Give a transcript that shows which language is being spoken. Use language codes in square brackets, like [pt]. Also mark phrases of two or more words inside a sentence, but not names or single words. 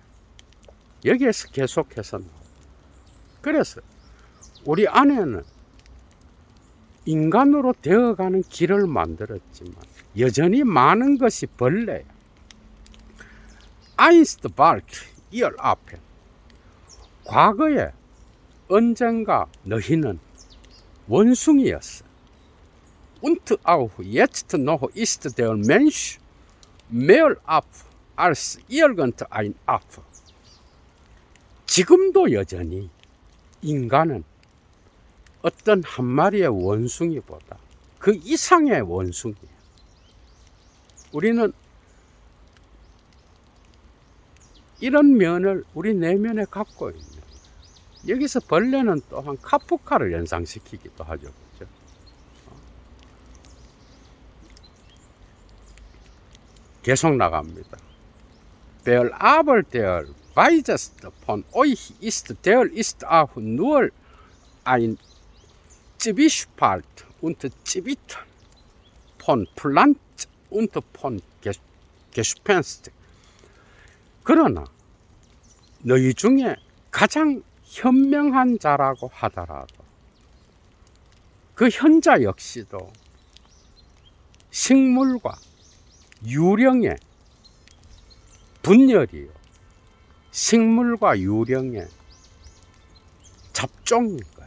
[ko] 여기에서 계속해서 나와요. 그래서 우리 안에는 인간으로 되어가는 길을 만들었지만 여전히 많은 것이 벌레예요. [de] Einst wart ihr Affen [ko] 과거에 언젠가 너희는 원숭이였어. [de] Und auch jetzt noch ist der Mensch mehr Affe als irgendein Affe. [ko] 지금도 여전히 인간은 어떤 한 마리의 원숭이보다 그 이상의 원숭이에요. 우리는 이런 면을 우리 내면에 갖고 있는 거예요. 여기서 벌레는 또한 카프카를 연상시키기도 하죠. 그렇죠? 계속 나갑니다. [de] Der aber der weiseste von euch ist, der ist auch nur ein Zwiespalt und Zwiebeln von Pflanz und von Gespenst. [ko] 그러나 너희 중에 가장 현명한 자라고 하더라도 그 현자 역시도 식물과 유령의 분열이요, 식물과 유령의 잡종인 거예요.